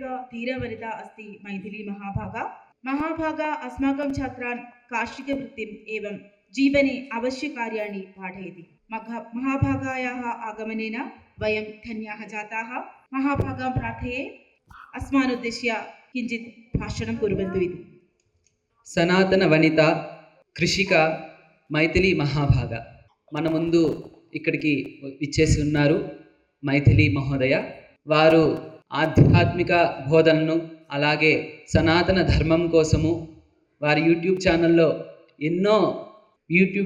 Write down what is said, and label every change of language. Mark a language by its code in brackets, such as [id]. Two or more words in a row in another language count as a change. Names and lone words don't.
[sa] धीरवनिता अस्ति मैथिली महाभागा। महाभागा अस्माकं छात्रान् कार्षिकवृत्तिम् एवं जीवने अवश्यकार्याणि पाठयति। महाभागायाः आगमनेन वयं धन्याः जाताः। महाभागां प्रार्थये अस्मानुद्दिश्य किञ्चित् भाषणं कुर्वन्तु इति। [te] సనాతన వనిత కృషిక మైథిలి మహాభాగ మన ముందు ఇక్కడికి ఇచ్చేసి ఉన్నారు మైథిలి మహోదయ. వారు ఆధ్యాత్మిక బోధనను అలాగే సనాతన ధర్మం కోసము వారి యూట్యూబ్ ఛానల్లో ఎన్నో యూట్యూబ్